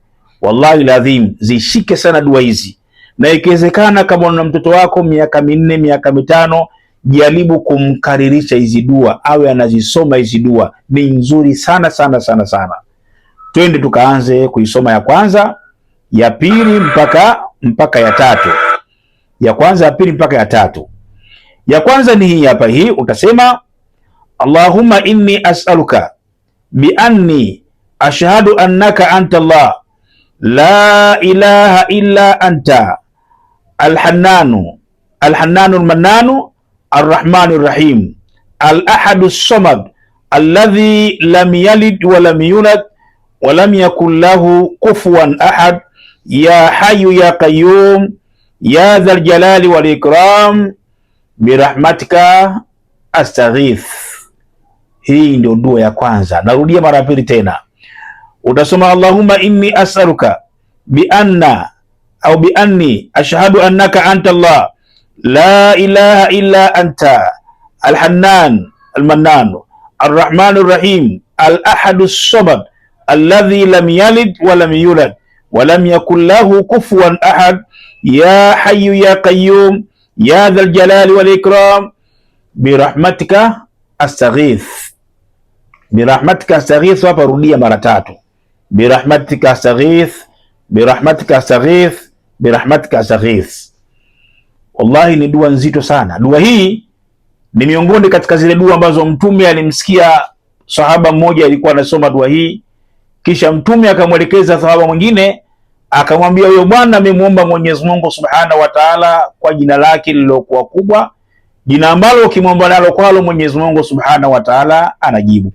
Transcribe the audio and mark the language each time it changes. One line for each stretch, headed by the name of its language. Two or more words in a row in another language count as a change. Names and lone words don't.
Swahili: Wallahi lazim zishike sana dua hizi, na ikiwezekana kama una mtoto wako miaka 4 miaka 5, jaribu kumkaririsha hizi dua, awe anazisoma hizi dua, ni nzuri sana sana sana sana. Twende tukaanze kuisoma ya kwanza, ya pili mpaka ya tatu. Ya kwanza, ya pili mpaka ya tatu. Ya kwanza ni hii hapa, hii utasema:
Arabic: اللهم إني أسألك بأني أشهد أنك أنت الله لا إله إلا أنت الحنان المنان الرحمن الرحيم الأحد الصمد الذي لم يلد ولم يولد ولم يكن له كفوا أحد يا حي يا قيوم يا ذا الجلال والإكرام برحمتك أستغيث.
Swahili: Hii ndio dua ya kwanza. Narudia mara pili tena, utasoma
Arabic: اللهم إني أسألك بأني أشهد أنك أنت الله لا إله إلا أنت الحنان المنان الرحمن الرحيم الأحد الصمد الذي لم يلد ولم يولد ولم يكن له كفوا أحد يا حي يا قيوم يا ذا الجلال والإكرام برحمتك أستغيث. برحمتك أستغيث,
Swahili: hapa rudia mara tatu.
Arabic: برحمتك أستغيث برحمتك أستغيث برحمتك أستغيث.
Swahili: Wallahi ni dua nzito sana. Dua hii ni miongoni katika zile dua ambazo Mtume alimsikia sahaba mmoja alikuwa anasoma dua hii, kisha Mtume akamwelekeza sahaba mwingine akamwambia, huyo bwana amemuomba Mwenyezi Mungu
Arabic: سبحانه وتعالى
Swahili: kwa jina lake lilokuwa kubwa, jina ambalo ukimwomba nalo kwalo Mwenyezi Mungu
Arabic: سبحانه وتعالى
Swahili: anajibu.